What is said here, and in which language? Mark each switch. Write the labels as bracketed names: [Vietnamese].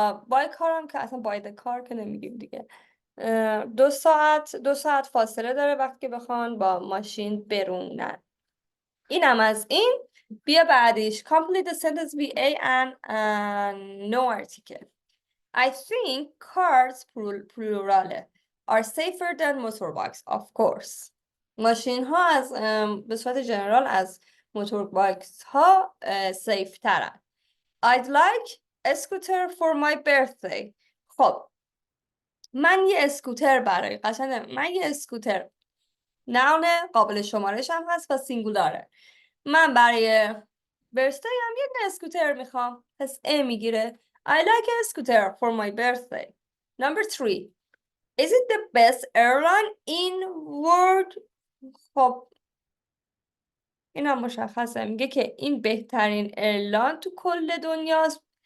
[English] by car [Persian] هم که اصلا [English] by the car [Persian] که نمیگیم دیگه. 2 ساعت فاصله داره وقتی که بخوان با ماشین برونن. اینم از این. بیا بعدیش. [English] Complete the sentence with A and no article. I think cars plural are safer than motorbikes. Of course. [Persian] ماشین ها از به صورت جنرال از موتوربایکس ها سیف ترن. [English] I'd like a scooter for my birthday. خب [Persian] من یه اسکوتر من یه اسکوتر نون قابل شمارش هم هست و سینگولاره. من برای برثدی هم یه اسکوتر میخوام، پس A میگیره. [English] I like a scooter for my birthday. Number 3. Is it the best airline in world? [Persian] خب این هم مشخصه، میگه که این بهترین ایرلاین تو کل دنیاست.